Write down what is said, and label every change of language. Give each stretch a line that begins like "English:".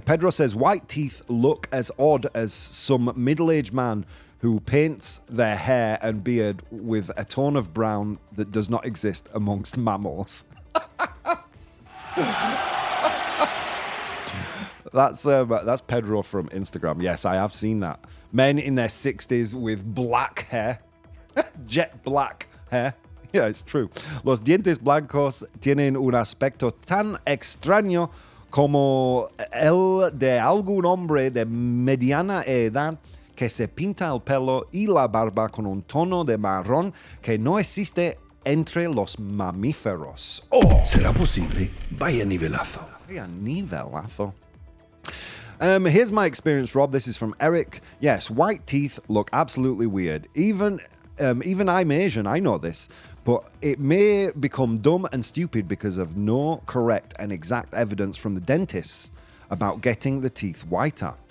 English: Pedro says, white teeth look as odd as some middle-aged man who paints their hair and beard with a tone of brown that does not exist amongst mammals. That's Pedro from Instagram. Yes, I have seen that. Men in their 60s with black hair. Jet black hair. Yeah, it's true.
Spanish: Los dientes blancos tienen un aspecto tan extraño como el de algún hombre de mediana edad que se pinta el pelo y la barba con un tono de marrón que no existe entre los mamíferos. Oh, ¿será posible? Vaya nivelazo. Vaya nivelazo.
English: Here's my experience, Rob. This is from Eric. Yes, white teeth look absolutely weird. Even I'm Asian, I know this, but it may become dumb and stupid because of no correct and exact evidence from the dentists about getting the teeth whiter.